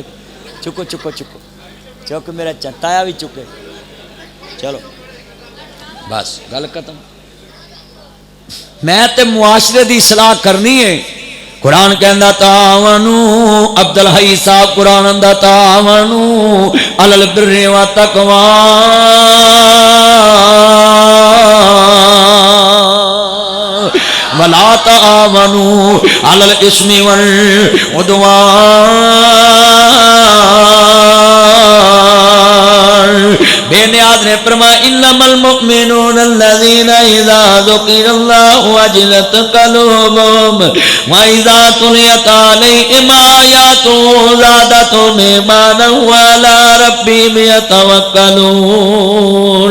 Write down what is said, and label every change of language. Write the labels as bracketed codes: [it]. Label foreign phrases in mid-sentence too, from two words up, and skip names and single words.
[pa] چکو چکو چکو چک میرا تایا بھی چکے. چلو بس گل ختم. میں تے معاشرے کی صلاح کرنی ہے. قرآن کہتا تعاونوا عبدالحی صاحب قرآن آندا [ar] تعاونوا على البر و التقوى ولا تعاونوا على الإثم و العدوان. [pa] بے‌نیاز نے فرمایا [ar] إنما المؤمنون الذين إذا ذكر‌الله وجلت قلوبهم و إذا تليت عليهم آياته زادتهم إيمانا و على ربهم يتوكلون.